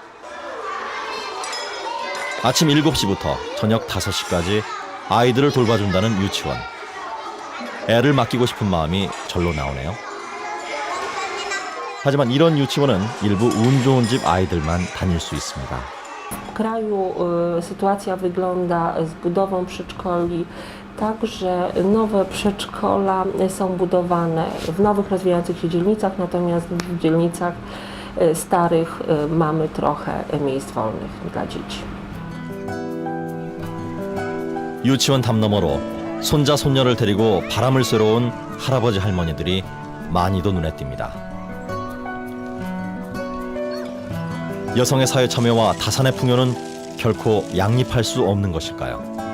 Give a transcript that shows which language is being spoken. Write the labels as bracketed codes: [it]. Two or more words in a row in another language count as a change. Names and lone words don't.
[ko] 아침 7시부터 저녁 5시까지 아이들을 돌봐준다는 유치원. 애를 맡기고 싶은 마음이 절로 나오네요. 하지만 이런 유치원은 일부 운 좋은 집 아이들만 다닐 수 있습니다. [pl] W kraju sytuacja wygląda z budową przedszkoli tak, że nowe przedszkola są budowane w nowych, rozwijających się dzielnicach, natomiast w dzielnicach starych mamy trochę miejsc wolnych dla dzieci. [ko] 유치원 담 너머로 손자 손녀를 데리고 바람을 쐬러 온 할아버지 할머니들이 많이도 눈에 띕니다. 여성의 사회 참여와 다산의 풍요는 결코 양립할 수 없는 것일까요?